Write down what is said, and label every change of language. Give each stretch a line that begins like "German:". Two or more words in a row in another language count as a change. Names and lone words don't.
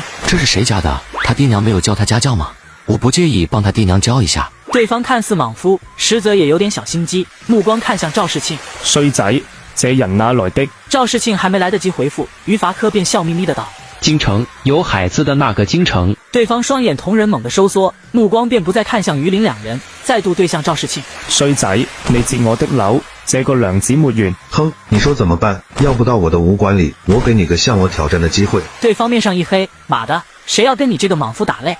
Chinese: 这是谁家的？他爹娘没有教他家教吗？我不介意帮他爹娘教一下。对方看似莽夫，实则也有点小心机，目光看向赵世庆。衰仔，這人哪來的？趙世慶還沒來得及回復，於伐科便笑眯眯的道： 京城，有海子的那個京城。對方雙眼同人猛地收縮，目光便不再看向於林兩人，再度對向趙世慶。衰仔，你截我的樓，這個梁子沒完。哼，你說怎麼辦？要不到我的武館裡，我給你個向我挑戰的機會。對方面上一黑，媽的，誰要跟你這個莽夫打擂？